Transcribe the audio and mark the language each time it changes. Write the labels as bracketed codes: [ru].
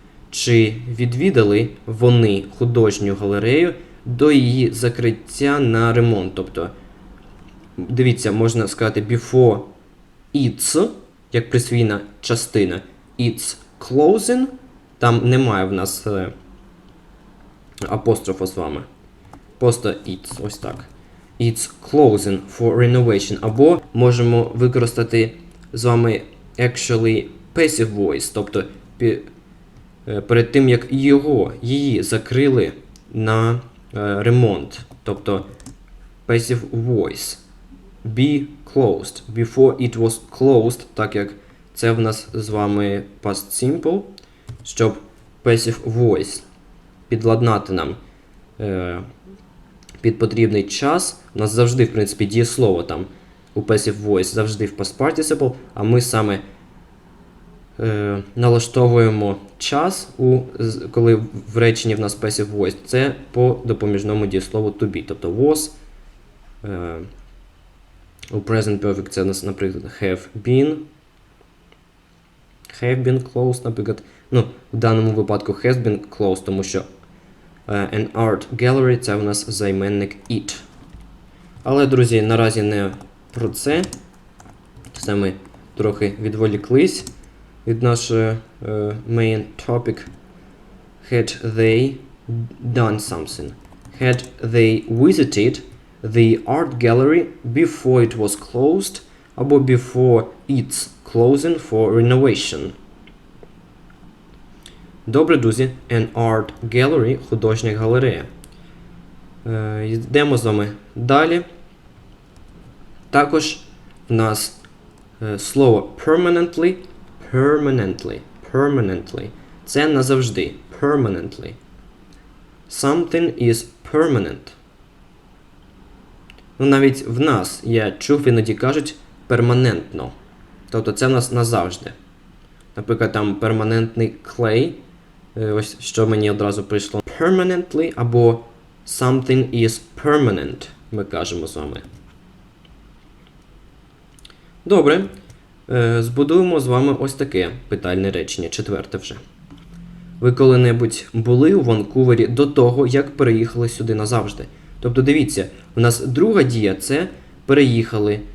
[uk] Чи відвідали вони художню галерею до її закриття на ремонт? Тобто, дивіться, можна сказати before its, як присвійна частина, its closing, там немає в нас апострофа з вами. Просто its, ось так. [en] It's closing for renovation. [uk] Або можемо використати з вами actually passive voice, тобто перед тим, як її закрили на ремонт. Тобто passive voice. [en] Be closed. Before it was closed, [uk] так як це в нас з вами past simple, щоб passive voice підладнати нам під потрібний час. У нас завжди, в принципі, дієслово там у passive voice завжди в past participle, а ми саме налаштовуємо час, коли в реченні в нас passive voice. Це по допоміжному дієслову to be. Тобто was, у present perfect це у нас, наприклад, [en] have been closed, [uk] наприклад. Ну, в даному випадку [en] has been closed, [uk] тому що an art gallery це у нас займенник it. Але, друзі, наразі не про це. Це ми трохи відволіклись. від нашого [en] main topic. Had they done something? Had they visited the art gallery before it was closed [uk] або [en] before its closing for renovation? [uk] Добре, друзі. An art gallery – художня галерея. Йдемо з вами далі. Також в нас слово permanently. Це назавжди. Permanently. [en] Something is permanent. [uk] Ну, навіть в нас, я чув, іноді кажуть перманентно. Тобто це в нас назавжди. Наприклад, там перманентний clay. Ось що мені одразу прийшло. [en] Permanently [uk] або [en] something is permanent. [uk] Ми кажемо з вами. Добре. Збудуємо з вами ось таке питальне речення. 4 вже. Ви коли-небудь були у Ванкувері до того, як переїхали сюди назавжди? Тобто, дивіться, у нас друга дія – це переїхали.